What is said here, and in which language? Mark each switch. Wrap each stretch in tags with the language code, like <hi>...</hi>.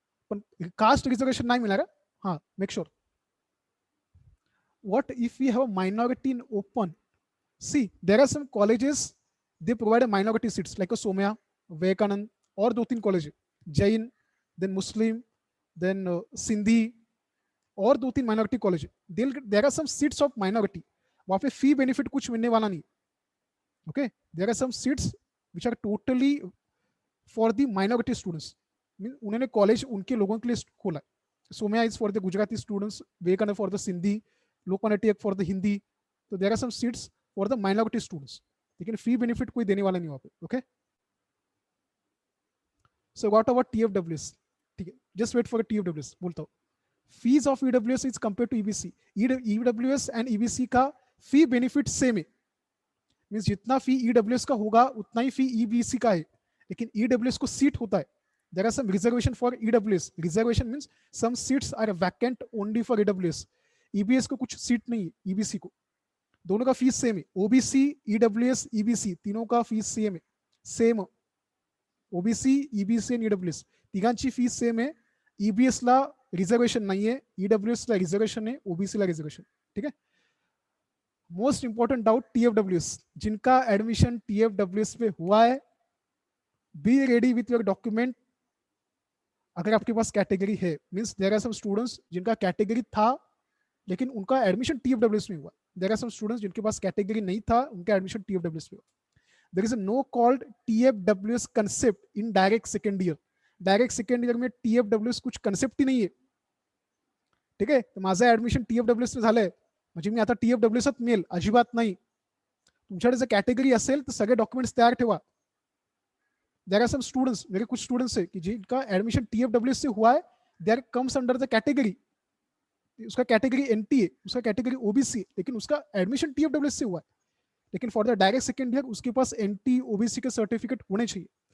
<en>But caste reservation</en> <hi>nahi मिलेगा.</hi> <en>हाँ, make sure. What if we have a minority in open? See, there are some colleges, they provide a minority seats like a Somya, Vivekanand,</en> <hi>और दो तीन college,</hi> <en>Jain, then Muslim, then Sindhi,</en> <hi>और दो तीन minority college.</hi> <en>there are some seats of minority,</en> <hi>वहां पे फी benefit कुछ मिलने वाला नहीं.</hi> <en>Okay, there are some seats which are totally for the minority students.</en> <hi>उन्होंने कॉलेज उनके लोगों के लिए खोला.</hi> <en>Somaiya is for the Gujarati students, Vivekanand for the Sindhi, Lokmanya Tilak for the Hindi.</en> <hi>तो</hi> <en>there are some seats for the minority students,</en> <hi>लेकिन फी बेनिफिट कोई देने वाला नहीं वहां पे.</hi> <en>Okay, so what about TFWS?</en> <hi>ठीक है,</hi> <en>Just wait for TFWS.</en> <hi>बोलता हूँ,</hi> <en>Fees of EWS is compare to EBC.</en> <hi>EWS and EBC का फी बेनिफिट सेम है. मींस जितना फी EWS का होगा उतना ही फी EBC का है, लेकिन EWS को सीट होता है.</hi> <en>There are some reservation for EWS. Reservation means some seats are vacant only for EWS.</en> <hi>EBS को कुछ सीट नहीं है, EBC को. दोनों का फीस सेम है. OBC, EWS, EBC तीनों का फीस सेम है, सेम.</hi> <mr>ओबीसी, ईबीसी आणि ईडब्ल्यूएस तिघांची फीस सेम आहे. ईबीएस ला रिझर्वेशन नाहीये, ईडब्ल्यूएस ला रिझर्वेशन है, ओबीसी ला रिजर्वेशन.</mr> <hi>ठीक है.</hi> <en>most important doubt TFWS,</en> <hi>जिनका एडमिशन टीएफडब्ल्यूएस पे हुआ है,</hi> <en>Be ready with your document.</en> <hi>अगर आपके पास कैटेगरी है,</hi> <en>means there are some students</en> <hi>जिनका कैटेगरी था लेकिन उनका एडमिशन टीएफडब्ल्यूएस में हुआ.</hi> <en>there are some students</en> <hi>जिनके पास कैटेगरी नहीं था, उनका एडमिशन टीएफडब्ल्यूएस में हुआ.</hi> <en>There is no called TFWS concept in direct second year.</en> <hi>Direct second year में टीएफडब्ल्यूएस कुछ कन्सेप्ट ही नाही आहे.</hi> <mr>ठीक आहे. तर माझं ऍडमिशन टीएफडब्ल्यूएस ने झालंय म्हणजे मी आता टीएफडब्ल्यूएसच मिळेल अजिबात नाही. तुमच्याकडे जर कैटेगरी असेल तर सगळे डॉक्युमेंट्स तैयार ठेवा.</mr> <en>there are some students,</en> <hi>मेरे कुछ स्टूडेंट्स है कि जिनका एडमिशन टीएफडब्ल्यूएस से हुआ है,</hi> <en>there comes under the category,</en> <hi>उसका कैटेगरी एनटी है, उसका कैटेगरी ओबीसी, लेकिन उसका एडमिशन टीएफडब्ल्यूएस से हुआ है. लेकिन</hi> <en>for the direct second year</en> <hi>उसके पास एनटी ओबीसी के सर्टिफिकेट होने चाहिए.</hi>